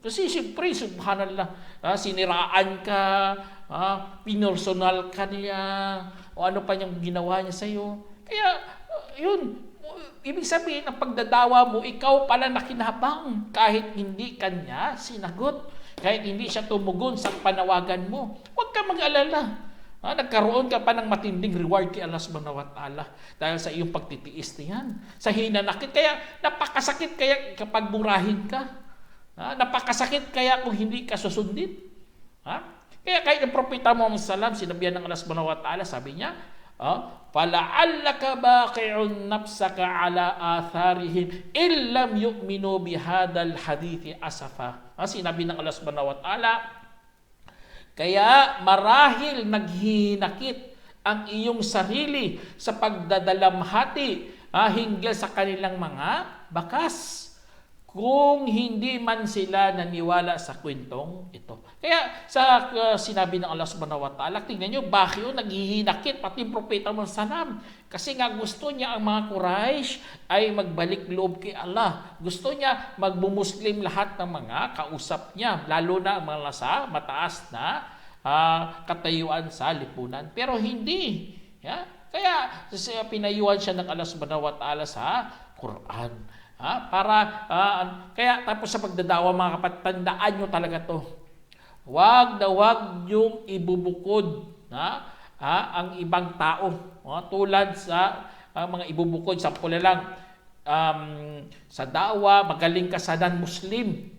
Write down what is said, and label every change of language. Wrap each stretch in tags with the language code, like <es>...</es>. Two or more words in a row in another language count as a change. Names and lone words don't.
<tl>Kasi siyempre, subhanallah, siniraan ka, pinersonal ka niya, o ano pa niyang ginawa niya sa'yo. Kaya, yun, ibig sabihin, ang pagdadawa mo, ikaw pala nakinabang kahit hindi kanya sinagot, kahit hindi siya tumugon sa panawagan mo. Huwag ka mag-alala. Nagkaroon ka pa ng matinding reward kay</tl> <ar>الله سبحانه وتعالى</ar> <tl>dahil sa iyong pagtitiis niyan. Sa hinanakit, kaya napakasakit kaya kapag murahin ka. Napakasakit kaya kung hindi ka susundin. Kaya kahit ang Propeta Muhammad sallam, sinabihan ng</tl> <ar>الله سبحانه وتعالى,</ar> <tl>sabi niya,</tl> <ar>فَلَعَلَّكَ بَاقِعٌ نَفْسَكَ عَلَىٰ آثَارِهِمْ إِلَّمْ يُؤْمِنُوا بِهَذَا الْحَدِيثِ أَسَفًا.</ar> <tl>Sinabi ng</tl> <ar>الله سبحانه وتعالى,</ar> <tl>kaya marahil naghinakit ang iyong sarili sa pagdadalamhati hinggil sa kanilang mga bakas kung hindi man sila naniwala sa kwentong ito. Kaya sa sinabi ng</tl> <ar>الله سبحانه وتعالى,</ar> <tl>tingnan nyo, bakit naghihinakit pati yung Propeta Muhammad sallam. Kasi nga gusto niya ang mga Quraysh ay magbalik loob kay Allah. Gusto niya magbumuslim lahat ng mga kausap niya, lalo na ang mga nasa mataas na katayuan sa lipunan. Pero hindi. Kaya pinayuhan siya ng</tl> <ar>الله سبحانه وتعالى</ar> <tl>sa Quran. Kaya tapos sa pagdadawa, mga kapatid, tandaan nyo talaga to. Wag yung ibubukod ang ibang tao. Tulad sa mga ibubukod, sample na lang, sa dawa, magaling ka sa non-Muslim.</tl>